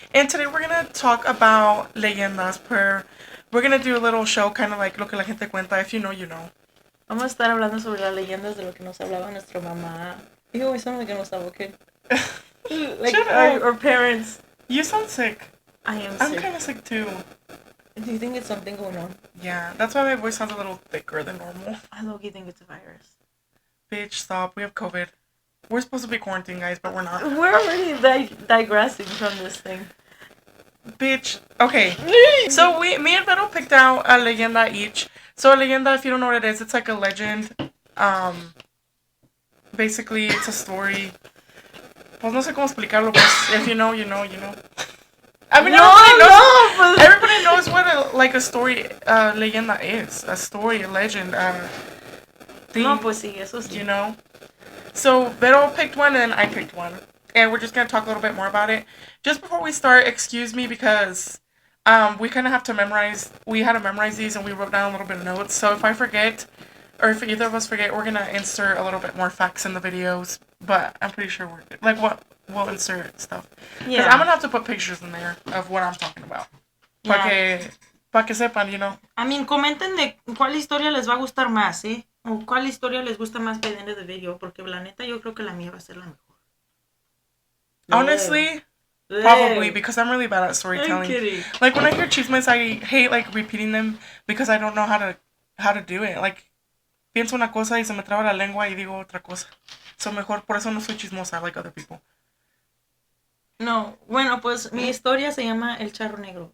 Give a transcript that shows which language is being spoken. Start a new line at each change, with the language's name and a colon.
English: And today we're going to talk about leyendas. We're going to do a little show, kind of like Lo que la gente cuenta. If you know, you know.
Spanish: Vamos a estar hablando sobre las leyendas de lo que nos hablaba nuestra mamá.
English: You always sound like an Osavo kid. Like our parents. You sound sick. I am sick. I'm kind of sick too. Do you think it's something going on? Yeah, that's why my voice sounds a little thicker than normal. I low-key think it's a virus. Bitch, stop. We have COVID. We're supposed to be quarantined, guys, but we're not. We're already digressing from this thing. Bitch. Okay. So me and Vero picked out a leyenda each. So a leyenda, if you don't know what it is, it's like a legend. Basically, it's a story.
Spanish: Pues no sé cómo explicarlo, pues
English: if you know, you know, you know. I mean, everybody knows what a story, leyenda is. A story, a legend, thing.
Spanish: No, pues sí, eso sí.
English: You know? So, Vero picked one and I picked one. And we're just going to talk a little bit more about it. Just before we start, excuse me because we kind of have to we had to memorize these and we wrote down a little bit of notes. So if I forget, or if either of us forget, we're going to insert a little bit more facts in the videos. But I'm pretty sure we're good. Like, we'll insert stuff. Yeah. I'm going to have to put pictures in there of what I'm talking about. Yeah.
Spanish: Para que sepan,
English: you know.
Spanish: I mean, comenten de cuál historia les va a gustar más, ¿eh? O cuál historia les gusta más
English: by the end of the video.
Spanish: Porque la neta, yo creo que la mía va a ser la mejor.
English: Honestly, probably, because I'm really bad at storytelling. I'm kidding. Like, when I hear chismes, I hate, like, repeating them because I don't know how to do it.
Spanish: Like, pienso una cosa y se me traba la lengua y digo otra cosa. So, mejor, por eso no soy chismosa
English: like other people.
Spanish: No, bueno, pues mi historia se llama El Charro Negro.